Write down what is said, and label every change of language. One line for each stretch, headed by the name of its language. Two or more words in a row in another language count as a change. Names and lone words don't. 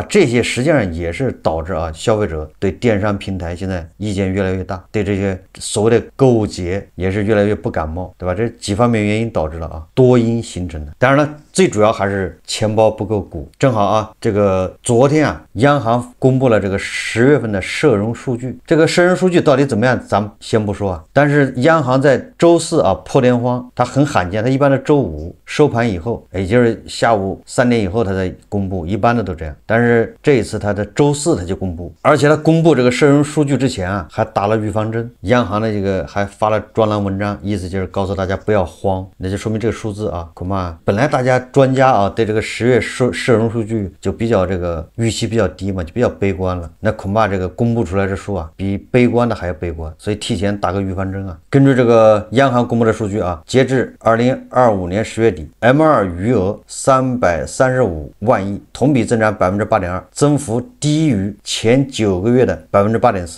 Chinese: 這些實際上也是導致消費者對電商平台現在意見越來越大，對這些所謂的購物節也是越來越不感冒，對吧？這幾方面原因導致了多因形成的。當然了，最主要還是錢包不夠鼓。正好這個昨天央行公布了這個10月份的社融數據，這個社融數據到底怎麼樣咱們先不說但是央行在周四破天荒，它很罕見，它一般的周五收盤以後，也就是下午3點以後它才公布，一般的都這樣。但是這一次它的周四它就公布，而且它公布這個社融數據之前还打了預防針，央行的這個還發了專欄文章，意思就是告訴大家不要慌，那就說明这个数字啊，恐怕本来大家专家啊对这个10月社融数据就比较这个预期比較低嘛，就比較悲觀了，那恐怕這個公布出來的數啊比悲觀的還要悲觀，所以提前打個預防針啊。根據這個央行公布的數據啊，截至2025年10月底 ，M2 餘額335萬億，同比增長8.2%，增幅低於前9個月的8.4%。